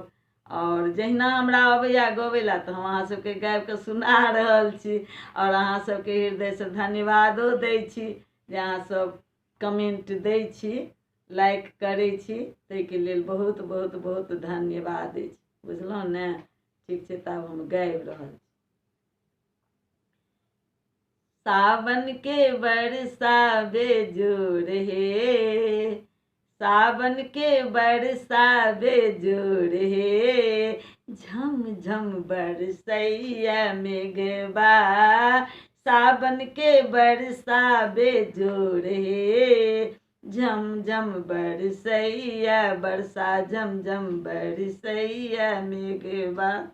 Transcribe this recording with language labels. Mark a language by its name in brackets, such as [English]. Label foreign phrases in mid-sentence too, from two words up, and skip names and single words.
[Maithili] और जहिना हमरा अबैया गबै लए तऽ हम अहाँ सबके गाबि कऽ सुना रहल छी। और अहाँ सबके हृदयसँ धन्यवादो दै छी जे अहाँ सब कमेंट दै छी, लाइक करै छी, ताहिके लेल बहुत बहुत बहुत धन्यवाद अछि। बुझलहुँ ने? ठीक छै, तऽ आब हम गाबि रहल छी। सावन के बरसा बेजोड़ हे, सावन के बरसा बेजोड़ हे, झम झम बरसैया मेघबा, सावन के बरसा बेजोड़ हे, झम झम बरसैया बरसा, झम झम बरसैया मेघबा।